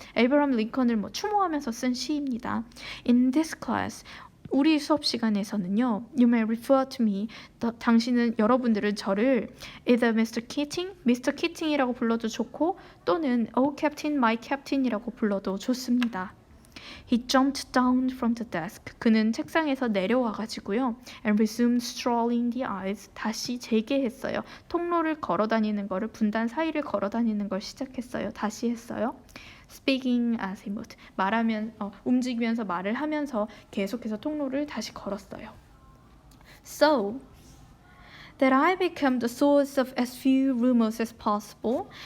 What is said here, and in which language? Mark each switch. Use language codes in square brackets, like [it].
[ko] 에이브람 링컨을 추모하면서 쓴 시입니다. [en] In this class, [ko] 우리 수업 시간에서는요. [en] You may refer to me. [ko] 여러분들은 저를 [en] either Mr. Keating, Mr. [ko] Keating이라고 불러도 좋고 또는 [en] Oh Captain, my Captain [ko] 이라고 불러도 좋습니다. [en] He jumped down from the desk. [ko] 그는 책상에서 내려와가지고요. [en] And resumed strolling the aisles. [ko] 다시 재개했어요. 통로를 걸어다니는 거를 분단 사이를 걸어다니는 걸 시작했어요. 다시 했어요. [en] Speaking as he moved. [ko] 움직이면서 말을 하면서 계속해서 통로를 다시 걸었어요. So, [en] that I become the source of as few rumors as possible.